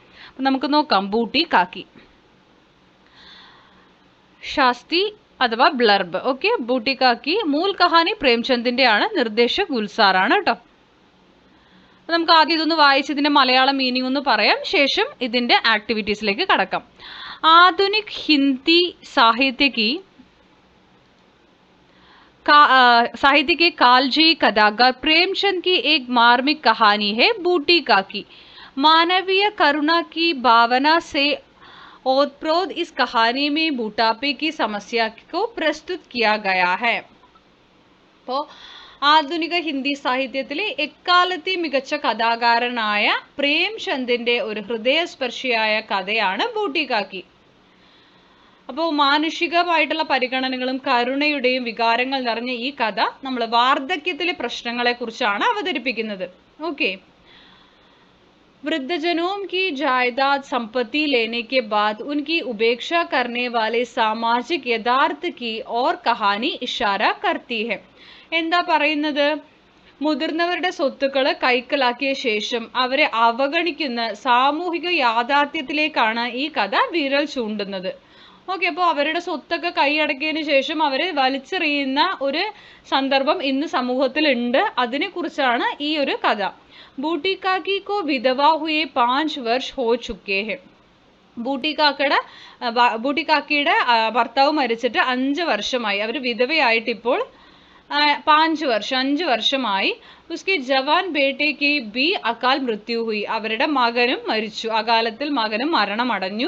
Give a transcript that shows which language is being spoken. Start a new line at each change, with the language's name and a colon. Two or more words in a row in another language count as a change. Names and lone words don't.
Malayalam: അപ്പോൾ നമുക്ക് നോക്കാം. ബൂട്ടി കാക്കി ശാസ്ത്രി അഥവാ ബ്ലർബ്. ഓക്കെ, ബൂട്ടി കാക്കി
Hindi: मूल कहानी
Malayalam: പ്രേംചന്ദിന്റെ ആണ്, നിർദ്ദേശക് ഗുൽസാറാണ് കേട്ടോ. നമുക്ക് ആദ്യം ഇതൊന്ന് വായിച്ച് ഇതിന്റെ മലയാളം മീനിങ് ഒന്ന് പറയാം, ശേഷം ഇതിന്റെ ആക്ടിവിറ്റീസിലേക്ക് കടക്കാം.
Hindi: आधुनिक हिंदी साहित्य के कालजयी कथाकार प्रेमचंद की एक मार्मिक कहानी है बूटी काकी. मानवीय करुणा की भावना से ओतप्रोत इस कहानी में बूटापे की समस्या को प्रस्तुत किया गया है.
Malayalam: അപ്പോൾ ആധുനിക ഹിന്ദി സാഹിത്യത്തിലെ എക്കാലത്തെ മികച്ച കഥാകാരനായ പ്രേംചന്ദിന്റെ ഒരു ഹൃദയസ്പർശിയായ കഥയാണ് ബൂട്ടി കാക്കി. അപ്പോൾ മാനുഷികമായിട്ടുള്ള പരിഗണനകളും കരുണയുടെയും വികാരങ്ങൾ നിറഞ്ഞ ഈ കഥ നമ്മൾ വാർദ്ധക്യത്തിലെ പ്രശ്നങ്ങളെ കുറിച്ചാണ് അവതരിപ്പിക്കുന്നത്. ഓക്കെ,
Hindi: वृद्धजनों की जायदाद संपत्ति लेने के बाद उनकी उपेक्षा करने वाले सामाजिक यथार्थ की और कहानी इशारा करती है.
Malayalam: എന്താ പറയുന്നത്? മുതിർന്നവരുടെ സ്വത്തുക്കൾ കൈക്കലാക്കിയ ശേഷം അവരെ അവഗണിക്കുന്ന സാമൂഹിക യാഥാർത്ഥ്യത്തിലേക്കാണ് ഈ കഥ വിരൽ ചൂണ്ടുന്നത്. ഓക്കെ, അപ്പോൾ അവരുടെ സ്വത്തൊക്കെ കൈയടക്കിയതിന് ശേഷം അവരെ വലിച്ചെറിയുന്ന ഒരു സന്ദർഭം ഇന്ന് സമൂഹത്തിൽ ഉണ്ട്. അതിനെക്കുറിച്ചാണ് ഈ ഒരു കഥ.
Hindi: बूटी काकी को विधवा हुए 5 वर्ष हो चुके हैं.
Malayalam: ബൂട്ടി കാക്കിയുടെ ഭർത്താവ് മരിച്ചിട്ട് 5 വർഷമായി. അവർ വിധവയായിട്ട് ഇപ്പോൾ 5 വർഷമായി.
Hindi: उसकी जवान बेटे की भी अकाल मृत्यु हुई.
Malayalam: അവരുടെ മകനും മരിച്ചു, അകാലത്തിൽ മകനും മരണമടഞ്ഞു.